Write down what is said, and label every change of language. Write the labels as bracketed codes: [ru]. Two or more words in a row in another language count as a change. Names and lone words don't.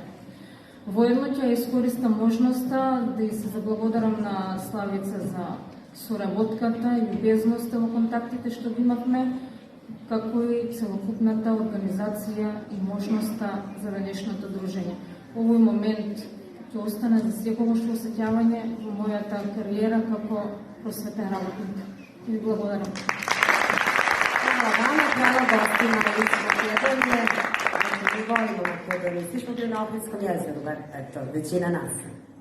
[mk] Воедно ќе искористам можноста да и се заблагодарам на Славица за соработката и љубезноста во контактите што ги имавме, како и целокупната организација и можноста за денешното дружење. Овој момент ќе остане за секогаш осеќавање во мојата кариера како просветен работник. И ви благодарам. [sr] Hvala vama, hvala gostima iz Makedonije. Mi volimo Makedoniju, svi smo bili na Ohridskom jezeru, bar eto, većina nas.